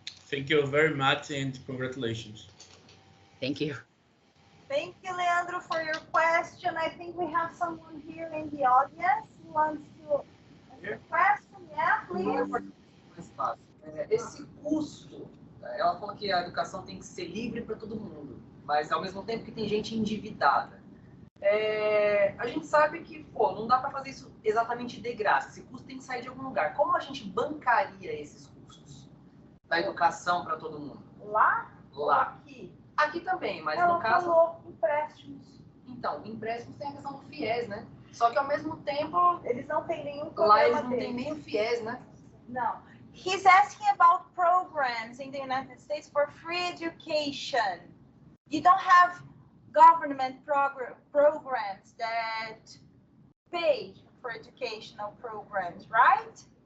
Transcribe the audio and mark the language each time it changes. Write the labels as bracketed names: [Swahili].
[English] Thank you very much and congratulations. Thank you. Thank you, Leandro, for your question. I think we have someone here in the audience who wants to ask a question. Yeah, please. [Portuguese] Mais fácil. Esse custo, ela falou que a educação tem que ser livre para todo mundo, mas ao mesmo tempo que tem gente endividada. A gente sabe que, não dá para fazer isso exatamente de graça. Esse custo tem que sair de algum lugar. Como a gente bancaria esses custos da educação para todo mundo? Lá? Lá. Aqui? Aqui também, mas Ela no caso... falou empréstimos. Então, empréstimos tem a questão do FIES, né? Só que ao mesmo tempo... Eles não têm nenhum programa Lá eles não deles. têm nem o FIES, né? [English] No. He's asking about programs in the United States for free education. You don't have government programs that pay for educational programs, right?